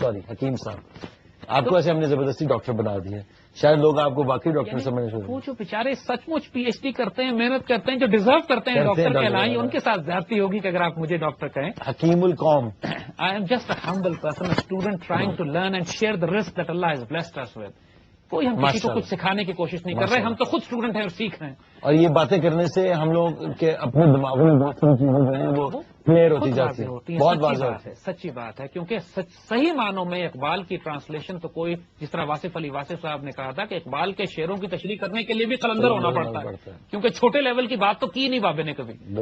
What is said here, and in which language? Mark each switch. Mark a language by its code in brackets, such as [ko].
[ur] حکیم صاحب، آپ کو ایسے ہم نے زبردستی ڈاکٹر بنا دی ہے، شاید لوگ آپ کو باقی ڈاکٹر سمجھنے شروع. وہ جو بیچارے سچ مچ پی ایچ ڈی کرتے ہیں، محنت کرتے ہیں، جو ڈیزرو کرتے ہیں ڈاکٹر کہلائیں، ان کے ساتھ زیادتی ہوگی کہ اگر آپ مجھے ڈاکٹر کہیں. حکیم القوم. [en] I am just a humble person, a student trying to learn and share the risk that Allah has blessed us with. [ur] کوئی ہم کسی کو کچھ سکھانے کی کوشش نہیں کر رہے، ہم تو خود اسٹوڈنٹ ہیں اور سیکھ رہے ہیں. اور یہ باتیں کرنے سے ہم لوگ کے اپنے دماغوں میں بہت ساری چیزیں جو ہیں وہ کلیئر ہوتی جاتی ہیں. بہت واضح ہے، سچی بات ہے، کیونکہ صحیح معنوں میں اقبال کی ٹرانسلیشن تو کوئی، جس طرح واصف علی واصف صاحب نے کہا تھا کہ اقبال کے شعروں کی تشریح کرنے کے لیے بھی قلندر ہونا پڑتا ہے، کیونکہ چھوٹے لیول کی بات تو کی نہیں بابے نے کبھی.